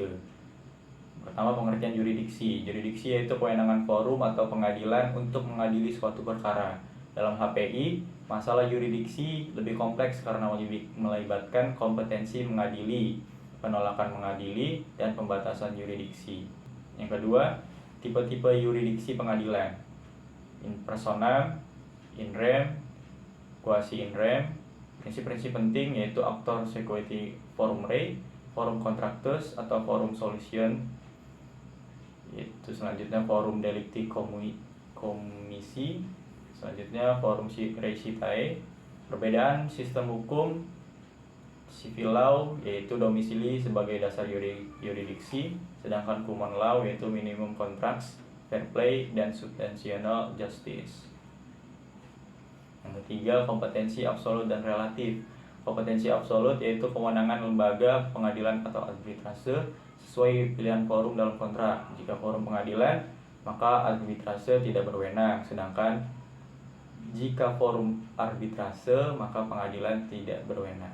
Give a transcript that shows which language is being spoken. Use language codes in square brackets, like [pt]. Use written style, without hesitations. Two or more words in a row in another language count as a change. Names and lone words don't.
[id] Pertama, pengertian jurisdiksi. Jurisdiksi yaitu kewenangan forum atau pengadilan untuk mengadili suatu perkara. Dalam HPI, masalah jurisdiksi lebih kompleks karena melibatkan kompetensi mengadili, penolakan mengadili, dan pembatasan yurisdiksi. Yang kedua, tipe-tipe yurisdiksi pengadilan: [la] in personam, in rem, quasi in rem. [id] Prinsip-prinsip penting yaitu [la] actor sequenti forum rei, forum contractus [id] atau [la] forum solution. [id] Itu selanjutnya [la] forum delicti commissi, [id] selanjutnya [la] forum rei citae. [id] Perbedaan sistem hukum [en] civil law [id] yaitu domisili sebagai dasar yurisdiksi, sedangkan [en] common law [id] yaitu [en] minimum contracts, fair play, [id] dan [en] substantial justice. [id] Yang ketiga, kompetensi absolut dan relatif. Kompetensi absolut yaitu kewenangan lembaga pengadilan atau arbitrase sesuai pilihan forum dalam kontrak. Jika forum pengadilan, maka arbitrase tidak berwenang, sedangkan jika forum arbitrase, maka pengadilan tidak berwenang.